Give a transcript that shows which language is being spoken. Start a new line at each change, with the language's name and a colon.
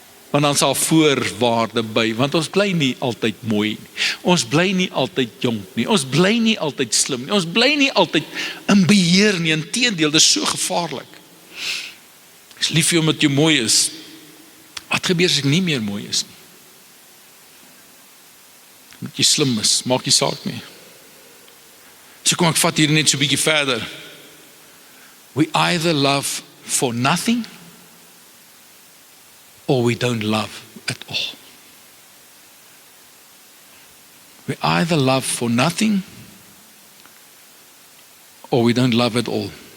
Afrikaans: Want dan sal voorwaarde by, want ons bly nie altyd mooi nie. Ons bly nie altyd jonk nie. Ons bly nie altyd slim nie. Ons bly nie altyd in beheer nie. Inteendeel, dit is so gevaarlik. Ek is lief vir jou omdat jy mooi is. Wat gebeur as ek nie meer mooi is nie? Omdat jy slim is, maak nie saak nie. So kom ek vat hier net so 'n bietjie verder.
English: We either love for nothing, or we don't love at all. We either love for nothing, or we don't love at all.